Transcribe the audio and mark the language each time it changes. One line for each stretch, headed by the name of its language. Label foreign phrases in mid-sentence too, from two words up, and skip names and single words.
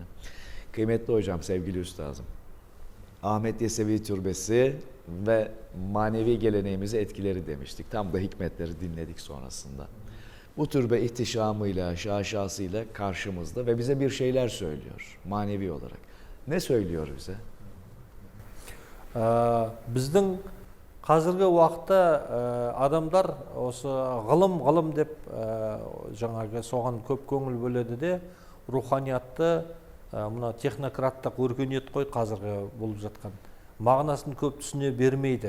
Turkish: Kıymetli hocam, sevgili üstazım, Ahmet Yesevi Türbesi ve manevi geleneğimize etkileri demiştik. Tam da hikmetleri dinledik sonrasında. Bu türbe ihtişamıyla, şaşasıyla karşımızda ve bize bir şeyler söylüyor manevi olarak. Ne söylüyor bize?
Kazakh: Біздің қазіргі уақытта адамдар осы ғылым деп жаңағы соған көп көңіл бөледі де, руханиятты мына технократтық өркениет қой қазіргі болып жатқан, мағынасын көп түсіне бермейді.